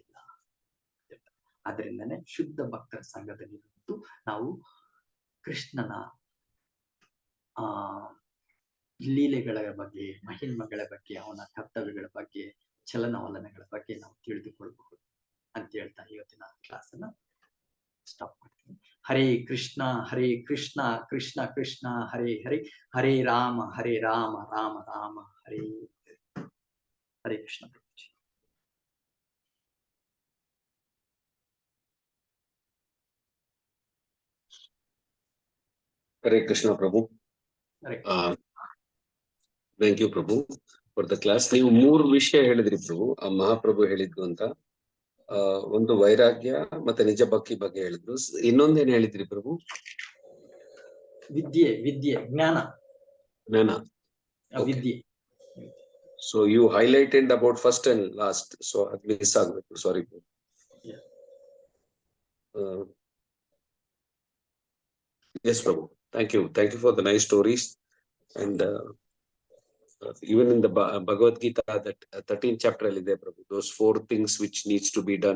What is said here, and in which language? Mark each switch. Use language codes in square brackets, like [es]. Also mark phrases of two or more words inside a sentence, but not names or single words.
[kn] ಅದರಿಂದನೇ ಶುದ್ಧ ಭಕ್ತರ ಸಂಘದಲ್ಲಿ ನಾವು ಕೃಷ್ಣನ ಲೀಲೆಗಳ ಬಗ್ಗೆ, ಮಹಿಮೆಗಳ ಬಗ್ಗೆ, ಅವನ ಕರ್ತವ್ಯಗಳ ಬಗ್ಗೆ, ಚಲನವಲನಗಳ ಬಗ್ಗೆ ನಾವು ತಿಳಿದುಕೊಳ್ಬಹುದು ಅಂತ ಹೇಳ್ತಾ ಇವತ್ತಿನ ಕ್ಲಾಸ್ ಅನ್ನ ಸ್ಟಾಪ್ ಮಾಡ್ತೀನಿ. [sa] ಹರೇ ಕೃಷ್ಣ ಕೃಷ್ಣ ಕೃಷ್ಣ ಹರೇ ಹರೇ, ಹರೇ ರಾಮ ರಾಮ ರಾಮ ಹರೇ ಹರೇ ಕೃಷ್ಣ ಪ್ರಭುಜಿ. ಹರೇ ಕೃಷ್ಣ ಪ್ರಭು. [en] Thank you Prabhu for the class. [kn] ನೀವು 3 ವಿಷಯ ಹೇಳಿದ್ರಿ ಪ್ರಭು, ಆ ಮಹಾಪ್ರಭು ಹೇಳಿದ್ದು ಅಂತ. ಒಂದು ವೈರಾಗ್ಯ ಮತ್ತೆ ನಿಜ ಭಕ್ತಿ ಬಗ್ಗೆ ಹೇಳಿದ್ರು. ಇನ್ನೊಂದೇನ್ ಹೇಳಿದ್ರಿ ಪ್ರಭು? ವಿದ್ಯೆ ಜ್ಞಾನ. ವಿದ್ಯೆ. [en] So you highlighted about first and last. So at least sorry. Yeah. Yes, Prabhu. Thank you for the nice stories. And even in the Bhagavad Gita, that 13th chapter [kn] ಅಲ್ಲಿ ಇದೆ [en] Prabhu, those 4 things which needs to be done.